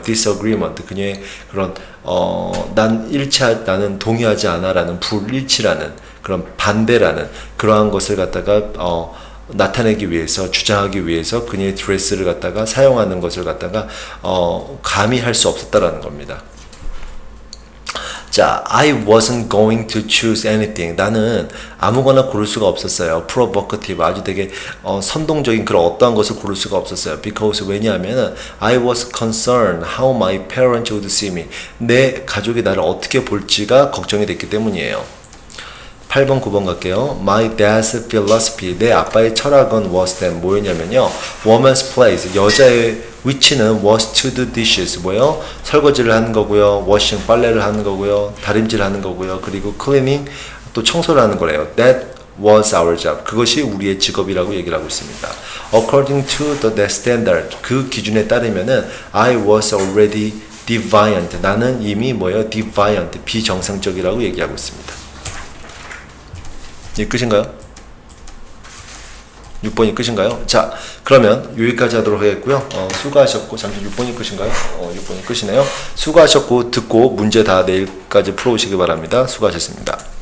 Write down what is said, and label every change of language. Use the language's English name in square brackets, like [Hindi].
[Korean] disagreement, 그녀의 그런 나는 동의하지 않아라는, 불일치라는, 그런 반대라는 그러한 것을 갖다가 나타내기 위해서, 주장하기 위해서 그녀의 드레스를 갖다가 사용하는 것을 갖다가 감히 할 수 없었다라는 겁니다. [English] 자, I wasn't going to choose anything. [Korean] 나는 아무거나 고를 수가 없었어요. provocative, 아주 되게 선동적인 그런 어떠한 것을 고를 수가 없었어요. [English] because, [Korean] 왜냐하면 [English] I was concerned how my parents would see me. [Korean] 내 가족이 나를 어떻게 볼지가 걱정이 됐기 때문이에요. 8번, 9번 갈게요. [English] My dad's philosophy, [Korean] 내 아빠의 철학은 [English] was then, [Korean] 뭐였냐면요, [English] woman's place, [Korean] 여자의 위치는 [English] was to do dishes, [Korean] 뭐예요? 설거지를 하는 거고요, washing, 빨래를 하는 거고요, 다림질 하는 거고요, 그리고 cleaning, 또 청소를 하는 거래요. [English] That was our job, [Korean] 그것이 우리의 직업이라고 얘기를 하고 있습니다. [English] According to the standard, [Korean] 그 기준에 따르면은 [English] I was already deviant, [Korean] 나는 이미 뭐예요? deviant, 비정상적이라고 얘기하고 있습니다. 이 끝인가요? 6번이 끝인가요? 자, 그러면 여기까지 하도록 하겠고요. 수고하셨고, 잠시 6번이 끝인가요? 6번이 끝이네요. 수고하셨고, 듣고 문제 다 내일까지 풀어오시기 바랍니다. 수고하셨습니다.